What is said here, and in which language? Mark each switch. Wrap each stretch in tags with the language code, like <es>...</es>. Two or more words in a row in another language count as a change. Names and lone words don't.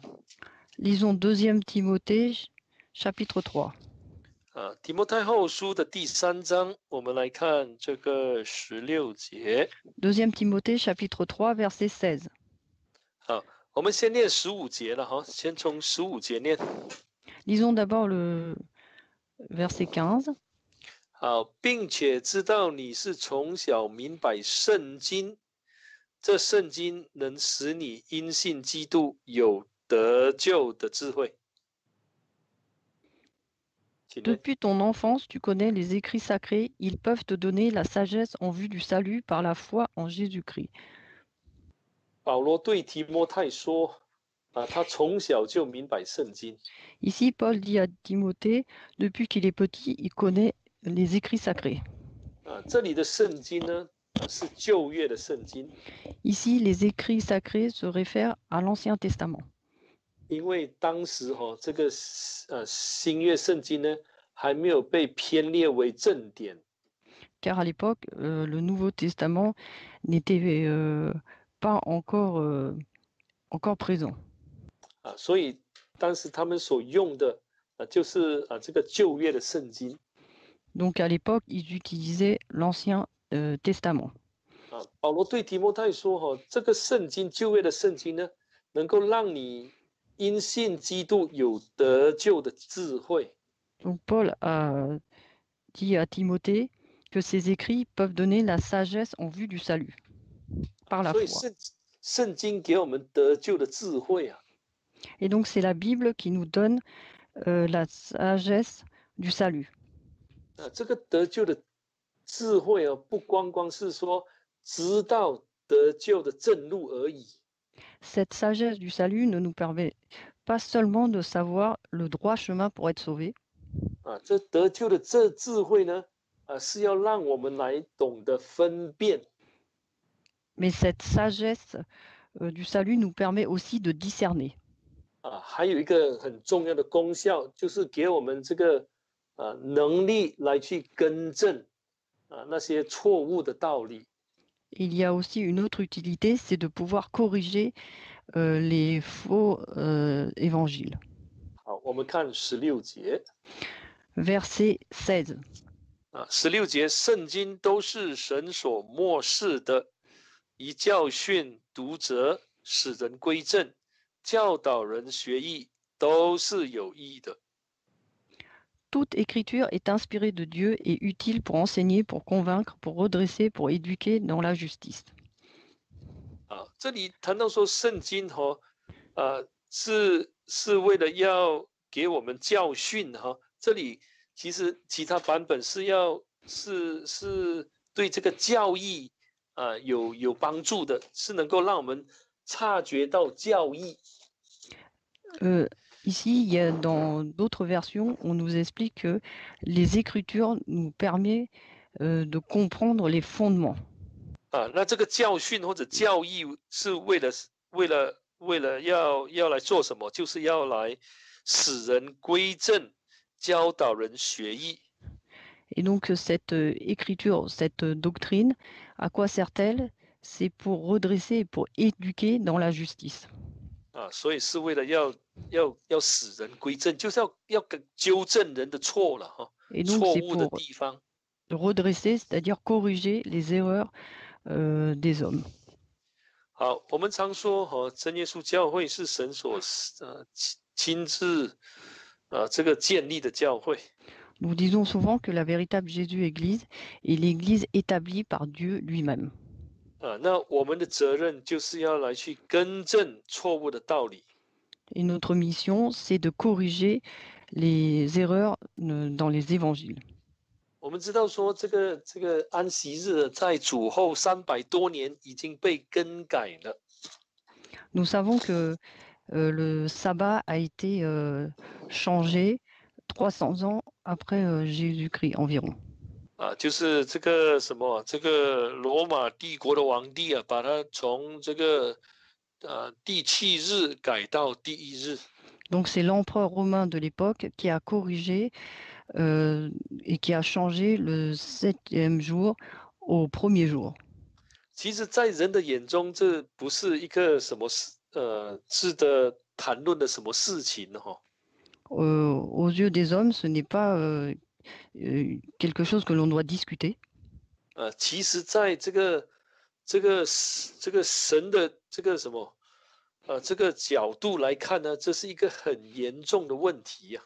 <fr>Lisons 2 Timothée, chapitre 3.</fr> <zh>提摩太后书的第3章，我们来看这个16节。</zh> <fr>2 Timothée, chapitre 3, verset 16.</fr> <zh>好，我们先念15节了哈，先从15节念。</zh> <fr>Lisons d'abord le verset 15.</fr> <zh>好，并且知道你是从小明白圣经，这圣经能使你因信基督有得救的智慧。</zh> <fr>Depuis ton enfance, tu connais les écrits sacrés. Ils peuvent te donner la sagesse en vue du salut par la foi en Jésus-Christ.</fr> <zh>保罗对提摩太说，他从小就明白圣经。</zh> <fr>Ici, Paul dit à Timothée, depuis qu'il est petit, il connaît les écrits sacrés.</fr> <zh>这里的圣经呢，是旧约的圣经。</zh> <fr>Ici, les écrits sacrés se réfèrent à l'Ancien Testament.</fr> <zh>因为当时这个新约圣经呢，还没有被编列为正典。</zh> <fr>Car à l'époque, le Nouveau Testament n'était pas encore présent.</fr> <zh>所以当时他们所用的就是这个旧约的圣经。</zh> <fr>Donc à l'époque, ils utilisaient l'Ancien Testament.</fr> <zh>保罗对提摩太说，这个圣经旧约的圣经呢，能够让你因信基督有得救的智慧。</zh> <fr>Donc Paul a dit à Timothée que ces écrits peuvent donner la sagesse en vue du salut par la</fr> <zh>所以</zh> <fr>foi.</fr> <zh>圣经给我们得救的智慧啊。</zh> <fr>Et donc c'est la Bible qui nous donne la sagesse du salut.</fr> <zh>这个得救的智慧不光光是说知道得救的正路而已。</zh> <fr>Cette sagesse du salut ne nous permet pas seulement de savoir le droit chemin pour être sauvé.</fr> <zh>这得救的这智慧呢，是要让我们来懂得分辨。</zh> <fr>Mais cette sagesse du salut nous permet aussi de discerner.</fr> <zh>还有一个很重要的功效，就是给我们这个能力来去更正那些错误的道理。</zh> <fr>Il y a aussi une autre utilité, c'est de pouvoir corriger les faux évangiles.</fr> <zh>好，我们看16节。</zh> <fr>Verset 16.</fr> <zh>16节，圣经都是神所默示的，以教训、读者，使人归正，教导人学义，都是有益的。</zh> <fr>Toute écriture est inspirée de Dieu et utile pour enseigner, pour convaincre, pour redresser, pour éduquer dans la justice.</fr> <zh>这里谈到说圣经是为了要给我们教训这里其实其他版本是对这个教义有帮助的，是能够让我们察觉到教义。</zh> <fr>Ici, dans d'autres versions, on nous explique que les Écritures nous permettent de comprendre les fondements.</fr> <zh>那这个教训或者教义是为了要来做什么？就是要来使人归正，教导人学义。</zh> <fr>Et donc cette écriture, cette doctrine, à quoi sert-elle? C'est pour redresser et pour éduquer dans la justice.</fr> <zh>所以是为了要使人归正，就是要纠正人的错了</zh> <fr>Et donc</fr> <zh>错</zh> <fr>c'est</fr> <zh>误的</zh> <fr>pour</fr> <zh>地方。</zh> <fr>redresser, c'est-à-dire corriger les erreurs des hommes.</fr> <zh>好，我们常说真耶稣教会是神所亲自这个建立的教会。</zh> <fr>Nous disons souvent que la véritable Jésus-Église est l'Église établie par Dieu lui-même.</fr> <zh>那我们的责任就是要来去更正错误的道理。</zh> <fr>Et notre mission, c'est de corriger les erreurs dans les évangiles.</fr> <zh>我们知道说这个安息日在主后300多年已经被更改了。</zh> <fr>Nous savons que le sabbat a été changé 300 ans après Jésus-Christ environ.</fr> <zh>就是这个什么，这个罗马帝国的皇帝把它从这个第7日改到第1日。</zh> <fr>Donc c'est l'empereur romain de l'époque qui a corrigé et qui a changé le 7e jour au 1er jour.</fr> <zh>其实，在人的眼中，这不是一个什么值得谈论的什么事情</zh> <fr>aux yeux des hommes, ce n'est pas quelque chose que l'on doit discuter.</fr> <zh>其实，在这个神的这个什么这个角度来看呢，这是一个很严重的问题</zh>